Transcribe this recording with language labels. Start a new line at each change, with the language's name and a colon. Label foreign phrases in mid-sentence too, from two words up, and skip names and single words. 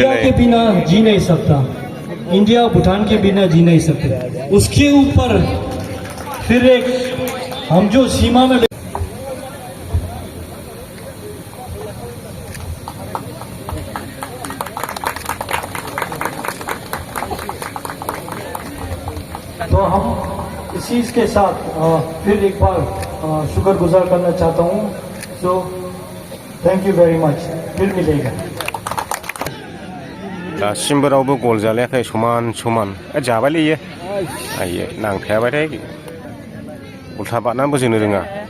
Hindi: इंडिया के बिना जी नहीं सकता इंडिया भूटान के बिना जी नहीं सकते उसके ऊपर फिर एक हम जो सीमा में तो हम इसी के साथ फिर एक बार शुक्रगुजार करना चाहता हूँ
English: so thank you very much
Hindi: फिर मिलेगा
Bodo: दासिमबो रावबो गल जालायाखै समान समान जाबायलै इयो आइयो नांखायाबाथाय उल्था बारनानैबो जोनो रोङा